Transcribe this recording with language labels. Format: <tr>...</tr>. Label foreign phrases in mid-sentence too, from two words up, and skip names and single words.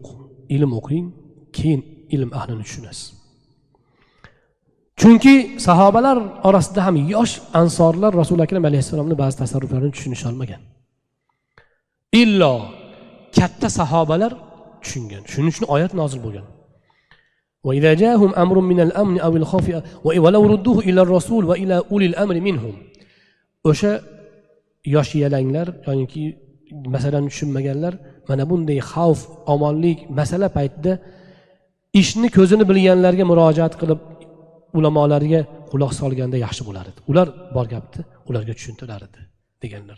<uz>Ilm o'qing, keyin ilm ahlini tushunasiz. Chunki sahobalar orasida ham yosh ansorlar Rasul akram alayhissalomning ba'zi tasarruflarini tushunisha olmagan. Illo katta sahobalar tushungan. Shuning uchun oyat nozil bo'lgan.</uz> <ar>وإذا جاءهم أمر من الأمن أو الخوف ولو ردوه إلى الرسول وإلى أولي الأمر منهم.</ar> <uz>O'sha yosh yalanglar yoki masalan tushunmaganlar mana bunday xavf, omonlik masala paytida ishni ko'zini bilganlarga murojaat qilib ulamolarga quloq solganda yaxshi bo'lardi. Ular bor gapni ularga tushuntirardi deganlar.</uz>